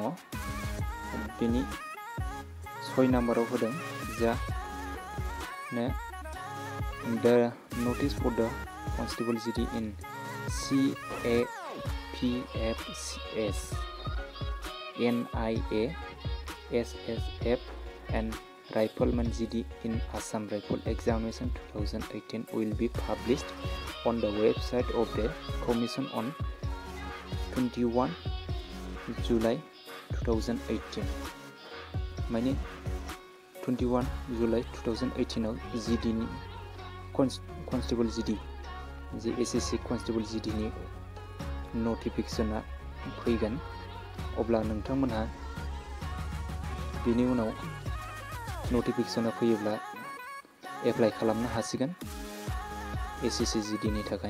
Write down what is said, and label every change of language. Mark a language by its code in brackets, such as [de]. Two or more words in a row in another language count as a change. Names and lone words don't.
[brx] बेनि 6 नाम्बाराव होदों जा [en] The notice for the Constable GD in CAPFCS, NIA, SSF and Rifleman GD in Assam Rifle Examination 2018 will be published on the website of the Commission on 21 July 2018. [brx] माने 21 जुलाई 2018 आव GD नि कन्स्टेबल GD जे SCC कन्स्टेबल GD नि नटिफिकेशना फैगोन। अब्ला नोंथांमोनहा बेनि उनाव नटिफिकेशना फैयोब्ला एप्लाइ खालामनो हासिगोन SCC GD नि थाखाय।